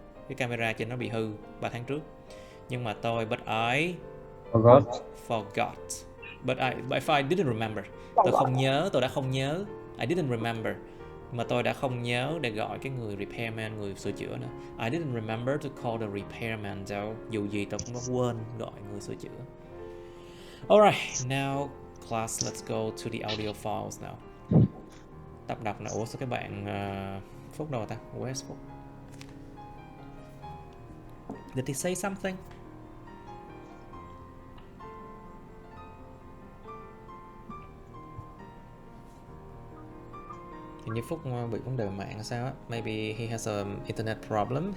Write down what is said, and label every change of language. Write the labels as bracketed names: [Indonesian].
[Vietnamese] Cái camera trên nó bị hư 3 tháng trước. Nhưng mà [English] but I forgot. But if I didn't remember, [Vietnamese] tôi đã không nhớ. [English] I didn't remember, [Vietnamese] mà tôi đã không nhớ để gọi cái người repairman, người sửa chữa nữa. [English] I didn't remember to call the repairman though. [Vietnamese] Dù gì tôi cũng đã quên gọi người sửa chữa. [English] Alright, now class, let's go to the audio files now. [Vietnamese] Tập đọc nào. Ủa sao các bạn Phúc đâu ta? [English] Where's Phúc? Did he say something? [Vietnamese] Hình như Phúc bị vấn đề mạng hay sao á. [English] Maybe he has an internet problem.